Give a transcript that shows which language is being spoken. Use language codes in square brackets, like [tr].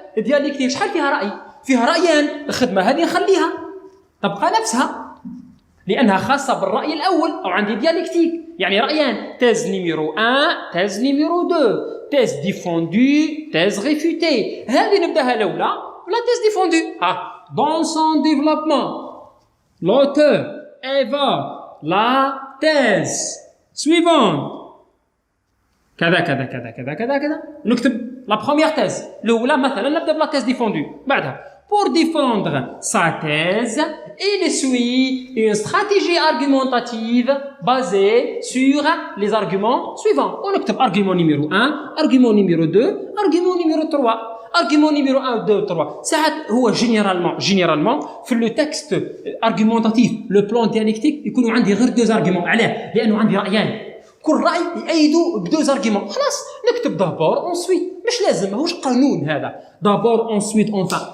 [ar] ديالكتيك شحال فيها رأي؟ فيها رأيان. الخدمة هذه نخليها تبقى نفسها لأنها خاصة بالرأي الأول. أو عندي ديالكتيك يعني رأيان. تيز نيميرو 1 تيز نيميرو 2 تيز ديفوندو تيز ريفوتي. هذه نبداها الأولى ولا تيز ديفوندو. [fr] Dans son développement l'auteur évoque la thèse suivante [ar] كذا كذا كذا كذا [fr] كذا كذا. [ar] نكتب لا بروميير تيز الأولى مثلا نبدا بلا تيز ديفوندو. بعدها [fr] pour défendre sa thèse il suit une stratégie argumentative basée sur les arguments suivants. [ar] ونكتب [fr] argument numéro 1 argument numéro 2 argument numéro 3 argument numéro 1 2 3. [ar] ساعات هو généralement في لو تكست argumentatif لو بلان ديالكتيك يكونوا عندي غير دوز argument. علاه؟ لأنه عندي رأيان كل رأي يأيدوا بدوز argument. خلاص نكتب [fr] d'abord ensuite. [ar] مش لازم ماهوش قانون هذا [fr] d'abord ensuite enfin.